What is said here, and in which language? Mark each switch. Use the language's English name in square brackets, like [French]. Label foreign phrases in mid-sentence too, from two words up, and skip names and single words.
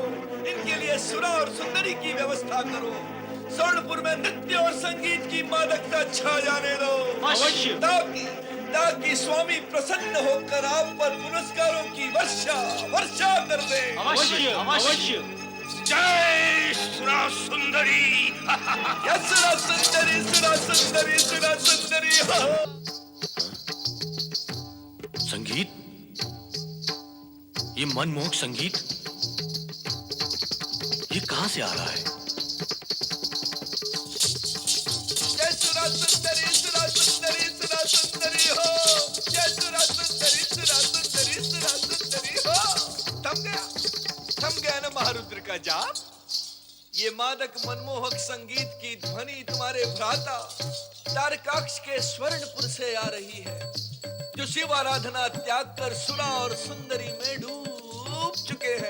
[Hindi] इनके लिए सुरा और सुंदरी की व्यवस्था करो। स्वर्णपुर में नृत्य और संगीत की मादकता छा जाने दो। अवश्य। ताकि स्वामी प्रसन्न होकर आप पर पुरस्कारों की वर्षा कर दे। अवश्य, अवश्य। जय सुरा सुंदरी। जय सुरा सुंदरी, सुरा सुंदरी, सुरा सुंदरी हो। संगीत, ये मनमोहक संगीत, ये कहां से आ रहा है? जय सुरा सुंदरी, सुरा सुंदरी, सुरा सुंदरी हो। जय सुरा सुंदरी, सुरा सुंदरी, सुरा सुंदरी हो। थम गया ना महारुद्र का अजाब, ये मादक मनमोहक संगीत की ध्वनि तुम्हारे भ्राता तारकाक्ष के स्वर्णपुर से आ रही है, जो शिव आराधना त्याग कर सुरा और सुंदरी में डूब चुके हैं।